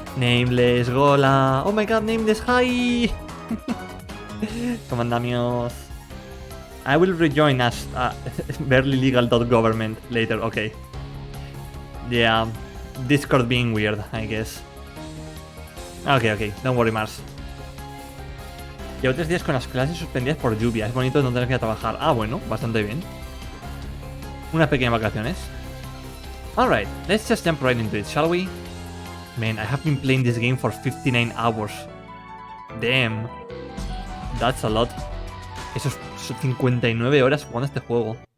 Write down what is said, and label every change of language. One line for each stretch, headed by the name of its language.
English: Nameless, Gola. Oh my god, Nameless, hi!
Spanish: ¿Cómo andamos?
English: I will rejoin as barelylegal.government later, okay. Yeah, Discord being weird, I guess. Okay, don't worry, Mars.
Spanish: Llevo 3 días con las clases suspendidas por lluvia. Es bonito no tener que ir a trabajar. Ah, bueno, bastante bien. Unas pequeñas vacaciones.
English: Alright, let's just jump right into it, shall we? Man, I have been playing this game for 59 hours. Damn. That's a lot.
Spanish: Eso es 59 horas jugando este juego.